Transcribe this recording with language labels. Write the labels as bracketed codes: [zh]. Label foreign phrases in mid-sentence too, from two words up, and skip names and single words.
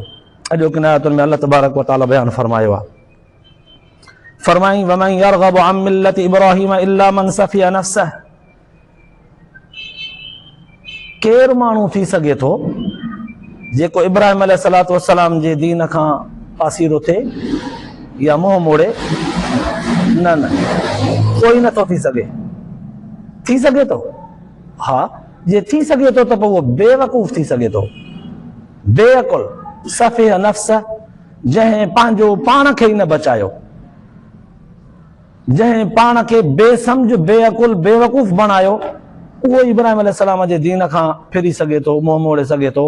[sd] अॼोकिन आयतुनि में [ar] الله تبارك وتعالى [sd] बयानु फरमायो आहे। फरमाई [ar] ومن يرغب عن ملة إبراهيم إلا من سفه نفسه, [sd] केरु माण्हू थी सघे थो जेको इब्राहीम [ar] عليه الصلاة والسلام [sd] जे दीन खां पासीरो थिए या मुंहुं मोड़े, न न कोई नथो थी सघे। थी सघे थो, हा, जे थी सघे थो त पोइ उहो बेवकूफ़ थी सघे थो, बेअकुल, [ar] سفه نفس, [sd] जंहिं पंहिंजो पाण खे ई न बचायो, जंहिं पाण खे बेसम्झ, बेअकुल, बेवकूफ़ बणायो, उहो इब्राहीम अलैहिस्सलाम जे दीन खां फिरी सघे थो, मुंहुं मोड़े सघे थो।